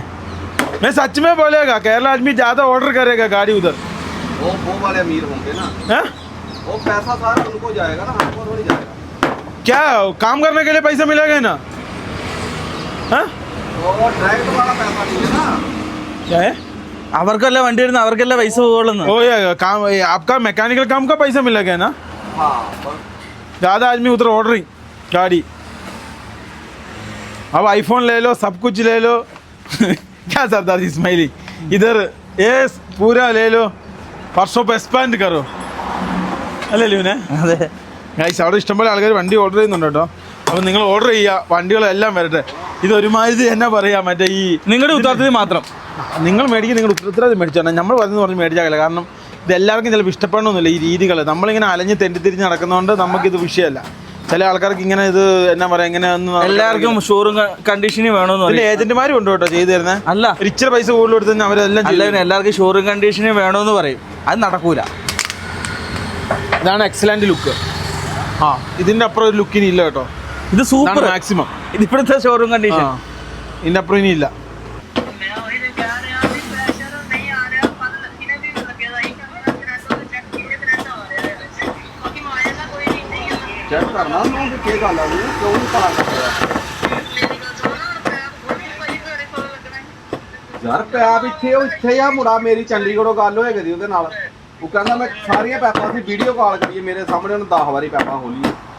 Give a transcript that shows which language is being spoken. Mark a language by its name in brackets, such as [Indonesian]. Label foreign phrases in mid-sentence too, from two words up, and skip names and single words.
[Hindi] मैं सच में बोलेगा, केरला आदमी ज्यादा ऑर्डर करेगा गाड़ी उधर. वो वाले अमीर होंगे ना, हैं? वो पैसा सारा उनको जाएगा ना, हमको थोड़ी जाएगा. क्या काम करने के लिए पैसा मिलेगा ना? हैं? वो डायरेक्ट वाला पैसा नहीं है ना. क्या है? [Malayalam] അവർക്കല്ല വണ്ടി വരുന്ന, അവർക്കല്ല പൈസ പോകുള്ളൂ. [Hindi] ओ ये काम, आपका मैकेनिकल काम का पैसा मिलेगा ना. हाँ, ज़्यादा आदमी उधर ऑर्डरिंग गाड़ी. अब आईफोन ले लो, सब कुछ ले लो. क्या सरदार जी स्माइली. इधर ये पूरा ले लो, परसों पे एक्सपांड करो. [Malayalam] അല്ലേ ലിവിനെ? അതെ ഗൈസ്, അവിടെ ഇഷ്ടംപോലെ ആൾക്കാർ വണ്ടി ഓർഡർ ചെയ്യുന്നുണ്ട് കേട്ടോ. അപ്പോൾ നിങ്ങൾ ഓർഡർ ചെയ്യുക, വണ്ടികളെല്ലാം വരട്ടെ. ഇതൊരുമാതിരി എന്നാ പറയാ, മറ്റേ ഈ നിങ്ങളുടെ ഉത്തരവാദിത്തം മാത്രം നിങ്ങൾ മേടിക്കുക. നിങ്ങളുടെ ഉത്തരവാദിത്തം മേടിച്ചാൽ നമ്മൾ പറഞ്ഞു പറഞ്ഞ് മേടിച്ചാൽ. കാരണം ഇത് എല്ലാവർക്കും ചിലപ്പോൾ ഇഷ്ടപ്പെടണമെന്നില്ല ഈ രീതികൾ. നമ്മളിങ്ങനെ അലഞ്ഞ് തെണ്ടിത്തിരിഞ്ഞ് നടക്കുന്നതുകൊണ്ട് നമുക്കിത് വിഷയമല്ല. ചില ആൾക്കാർക്ക് ഇങ്ങനെ ഇത് എന്നാ പറയാ, ഇങ്ങനെ ഒന്നും എല്ലാവർക്കും [English] showroom conditionil [Malayalam] വേണമെന്ന് ഏജന്റുമാരും ഉണ്ട് കേട്ടോ ചെയ്തു തരുന്നത്. അല്ല, ഇച്ചിരി പൈസ കൂടുതൽ കൊടുത്ത് അവരെല്ലാം എല്ലാവർക്കും [English] showroom conditionil [Malayalam] വേണമെന്ന് പറയും. അത് നടക്കൂല. ഇതാണ് [English] excellent look. [Malayalam] ആ, ഇതിന്റെ അപ്പുറം ഒരു ലുക്കിന് ഇല്ല കേട്ടോ. ഇത് സൂപ്പർ മാക്സിമം. ഇത് ഇപ്പോഴത്തെ [English] showroom condition. [Malayalam] ഇതിന്റെ അപ്പുറം ഇനി ഇല്ല. [Hindi] चेक करना ना कि क्या गल है, क्यों नहीं पता कर रहा यार. [Punjabi] पैप ਇੱਥੇ ਆ ਮੁੰਡਾ, ਮੇਰੀ ਚੰਡੀਗੜ੍ਹੋਂ ਗੱਲ ਹੋਏ ਕਦੀ ਉਹਦੇ ਨਾਲ. ਉਹ ਕਹਿੰਦਾ ਮੈਂ ਸਾਰੀਆਂ ਪੈਪਾਂ ਦੀ ਵੀਡੀਓ ਕਾਲ ਕਰੀਏ ਮੇਰੇ ਸਾਹਮਣੇ, ਉਹਨੂੰ 10 ਵਾਰੀ ਪੈਪਾਂ ਖੋਲੀਆਂ.